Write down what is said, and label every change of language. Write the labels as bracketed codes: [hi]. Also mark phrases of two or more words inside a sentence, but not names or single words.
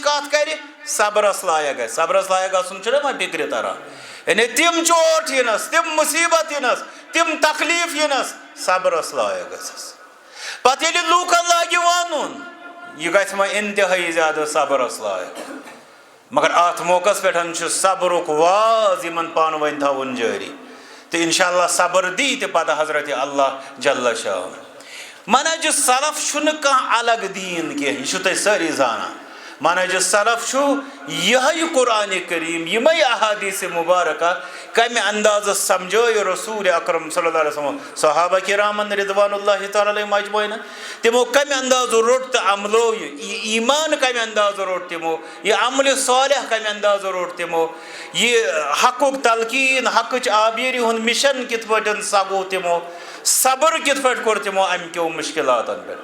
[ks] کتھ کرِ صبرس لایق گژھِ صبرس لایق گژھُن چھُنہ وۄنۍ فکرِ تران یعنی تِم چوٹ یِنس تِم مُصیبت یِنس تِم تکلیٖف یِنس صبرس لایق گژھٮ۪س پتہٕ ییٚلہِ لوٗکن لاگہِ ونُن یہِ گژھِ وۄنۍ انتہٲیی زیادٕ صبرس لایق مگر اتھ موقعس پٮ۪ٹھ چھُ صبرُک واز یِمن پانہٕ ؤنۍ تھاوُن جٲری تہٕ [ar] انشاء اللہ [ks] صبر دی تہِ پتہٕ حضرت اللہ جل شاہ منہج سلف چھُنہٕ کانٛہہ الگ دیٖن کینٛہہ، یہِ چھُو تُہۍ سٲری زانان. منہج سلف چھُ یِہوٚے قرآنِ کریم، یِمَے احادیث مبارکہ کمہِ اندازٕ سمجھٲے رسول اکرم [ar] صلی اللہ علیہ وسلم [ks] صحابہ کرامن [ar] رضوان اللہ تعالیٰ علیہم اجمعین، [ks] تمو کمہِ اندازٕ روٚٹ تہٕ عملو یہِ ایمان کمہِ اندازٕ روٚٹ تمو، یہِ عملِ صالح کمہِ اندازٕ روٚٹ تمو، یہِ حقُک تلقیٖن، حقٕچ آبیٲری ہُنٛد مِشن کِتھ پٲٹھۍ سگوو تمو، صبر کِتھ پٲٹھۍ کوٚر تمو امہِ کیو مُشکلاتن پٮ۪ٹھ.